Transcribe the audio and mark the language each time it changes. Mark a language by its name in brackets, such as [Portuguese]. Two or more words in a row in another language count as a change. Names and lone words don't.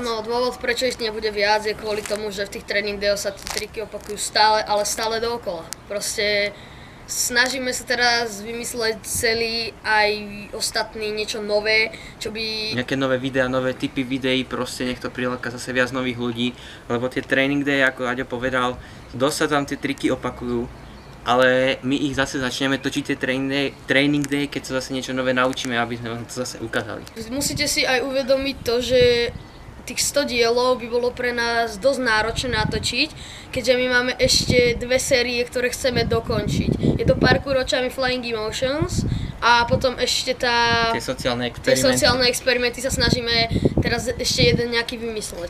[Slovak] No, dôvod, prečo ich nebude viac, je kvôli tomu, že v tých [English] tréning dayoch [Slovak] sa tie triky opakujú stále, ale stále dookola. Proste snažíme sa teraz vymysleť celý aj ostatný niečo nové, čo by... Nejaké nové videá, nové typy videí, proste nech to priláka zase viac nových ľudí, lebo tie [English] training day, [Slovak] ako Aďo povedal, dosť sa tam tie triky opakujú, ale my ich zase začneme točiť tie [English] training day, [Slovak] keď sa zase niečo nové naučíme, aby sme vám to zase ukázali. Musíte si aj uvedomiť to, že tých 100 dielov by bolo pre nás dosť náročné natočiť, keďže my máme ešte dve série, ktoré chceme dokončiť. Je to Parkour očami Flying Emotions a potom ešte tie sociálne experimenty sa snažíme teraz ešte jeden nejaký vymysleť.